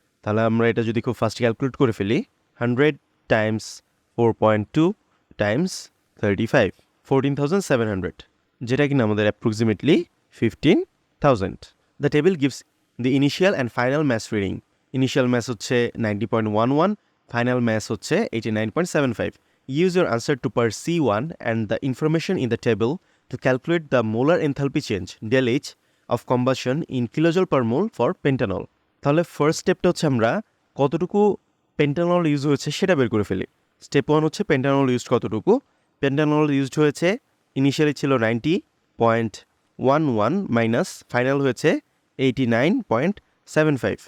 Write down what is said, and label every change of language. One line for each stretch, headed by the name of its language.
Bangla: তাহলে আমরা এটা যদি খুব ফাস্ট ক্যালকুলেট করে ফেলি, 100 টাইমস 4.2 টাইমস 35, 14,700, যেটা কিনা আমাদের approximately 15,000।
English: The table gives the initial and final mass reading.
Bangla: Initial mass হচ্ছে 90.11, ফাইনাল ম্যাস হচ্ছে 89.75।
English: Use your answer to part C1 and the information in the table to calculate the molar enthalpy change del H of combustion in kilojoule per mole for pentanol.
Bangla: তাহলে first স্টেপটা হচ্ছে আমরা কতটুকু পেন্টানল use হয়েছে সেটা বের করে ফেলি। স্টেপ 1 হচ্ছে পেন্টানল ইউজ কতটুকু। পেন্টানল ইউজড হয়েছে ইনিশিয়ালি ছিল 90.11 মাইনাস ফাইনাল হয়েছে 89.75।